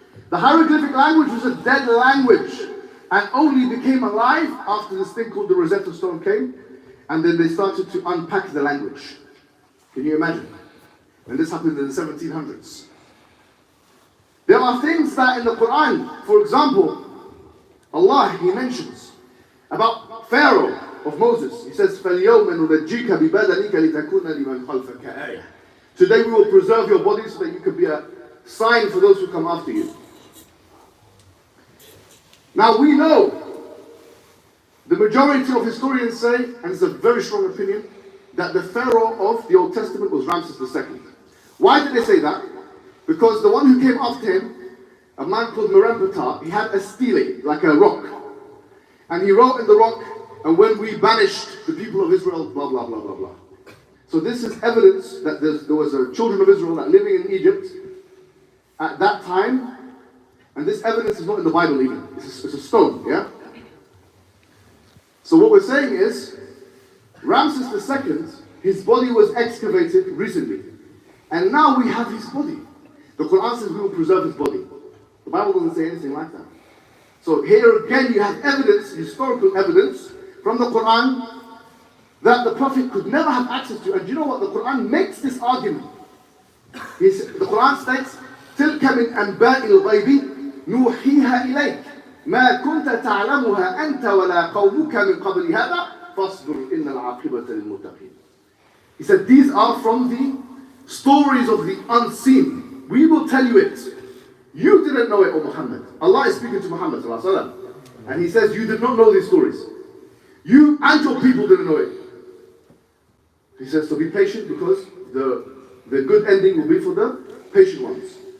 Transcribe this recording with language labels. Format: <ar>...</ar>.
<en>The hieroglyphic language was a dead language and only became alive after this thing called the Rosetta Stone came, and then they started to unpack the language. Can you imagine? And this happened in the 1700s. There are things that in the Qur'an, for example, Allah, He mentions about Pharaoh of Moses.</en> <ar>He says, فَالْيَوْمَ نُنَجِّيكَ بِبَدَنِكَ لِتَكُونَ لِمَنْ خَلْفَكَ آيَةً.</ar> <en>Today we will preserve your body so that you can be a sign for those who come after you. Now we know, the majority of historians say, and it's a very strong opinion, that the Pharaoh of the Old Testament was Ramses II. Why did they say that? Because the one who came after him, a man called Merempetah, he had a stele, like a rock. And he wrote in the rock, and when we banished the people of Israel, blah, blah, blah, blah, blah. So this is evidence that there was a children of Israel that living in Egypt at that time, and this evidence is not in the Bible even. It's a stone, yeah? So what we're saying is, Ramses II, his body was excavated recently. And now we have his body. The Qur'an says we will preserve his body. The Bible doesn't say anything like that. So here again you have evidence, historical evidence, from the Qur'an that the Prophet could never have access to. And you know what? The Qur'an makes this argument.</en> <ar>The Qur'an states, تِلْكَ مِنْ أَنْبَاءِ الْغَيْبِ نُوحِيهَا إِلَيْكَ مَا كُنْتَ تَعْلَمُهَا أَنْتَ وَلَا قَوْمُكَ مِنْ قَبْلِ هَذَا فَاصْبِرْ إِنَّ الْعَاقِبَةَ لِلْمُتَّقِينَ.</ar> <en>He said, these are from the stories of the unseen. We will tell you it. You didn't know it, O Muhammad. Allah is speaking to Muhammad and He says, you did not know these stories. You and your people didn't know it. He says, so be patient, because the good ending will be for the patient ones.</en>